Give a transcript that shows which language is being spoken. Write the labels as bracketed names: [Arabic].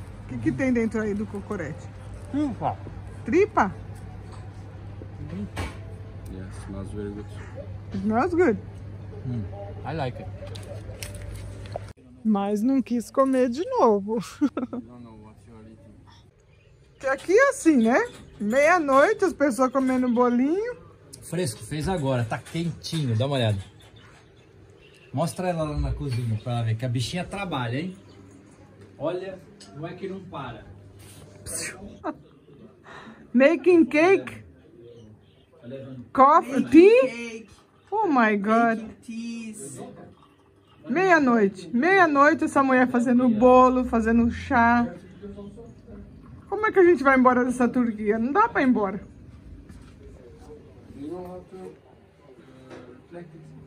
[Portuguese] O que tem dentro aí do cocorete? Tripa. Tripa? [English] Yeah, smells very good. Smells good. I like it. [Portuguese] Mas não quis comer de novo. [English] I don't know what you are eating. [Portuguese] Que aqui é assim, né? Meia-noite, as pessoas comendo bolinho. Fresco, fez agora, tá quentinho, dá uma olhada. Mostra ela lá na cozinha pra ela ver que a bichinha trabalha, hein? Olha, não é que não para. [English] Making cake. Coffee, tea. Oh my God. [Portuguese] Meia-noite. Meia-noite essa mulher fazendo bolo, fazendo chá. Como é que a gente vai embora dessa Turquia? Não dá pra ir embora. [English] You know how to reflect it?